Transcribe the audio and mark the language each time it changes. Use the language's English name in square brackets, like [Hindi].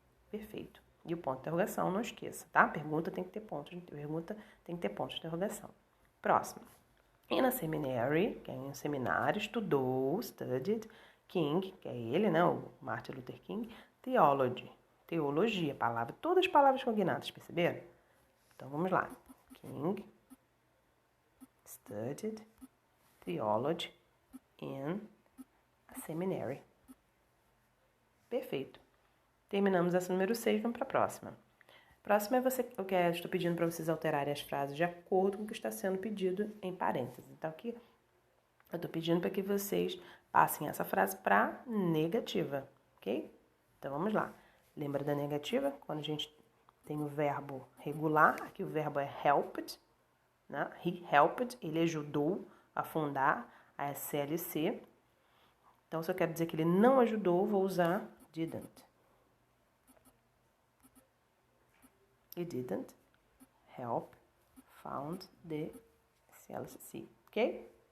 [Portuguese] Perfeito. E o ponto de interrogação, não esqueça, tá? Pergunta tem que ter ponto de interrogação. Próximo. [English] In a seminary, [Portuguese] que é em um seminário, estudou, [English] studied, [Portuguese] King, que é ele, né, o Martin Luther King, theology, teologia, palavra, todas as palavras cognatas, perceberam? Então, vamos lá. [English] King studied theology in a seminary. [Portuguese] Perfeito. Terminamos essa número 6, vamos para a próxima. Próxima é estou pedindo para vocês alterarem as frases de acordo com o que está sendo pedido em parênteses. Então, aqui eu estou pedindo para que vocês passem essa frase para negativa, ok? Então, vamos lá. Lembra da negativa? Quando a gente tem o verbo regular, aqui o verbo é helped, né? [English] He helped, [Portuguese] ele ajudou a fundar a SLC. Então, se eu quero dizer que ele não ajudou, vou usar didn't. [English] He didn't help found the SLC, ok?